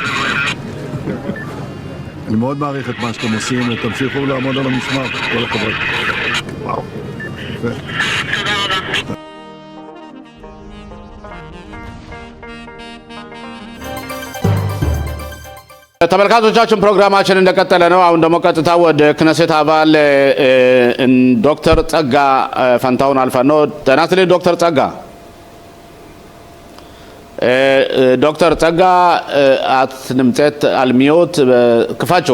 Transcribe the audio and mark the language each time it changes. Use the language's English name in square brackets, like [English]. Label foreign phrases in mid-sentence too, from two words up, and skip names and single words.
[Hebrew] אני מאוד מעריך את מה שאתם עושים, ותמשיכו לעמוד על המשמר. כל הכבוד. וואו. תודה רבה. [Amharic] ተመልካቾቻችን ፕሮግራማችን እንደቀጠለ ነው። አሁን ደግሞ ቀጥታ ወደ ክነሴት አባል ዶክተር ጸጋ ፈንታውን አልፈን ነው። ጤና ይስጥልኝ ዶክተር ጸጋ። ዶክተር ጸጋ አትንምጤት አልሚዮት ክፋቸው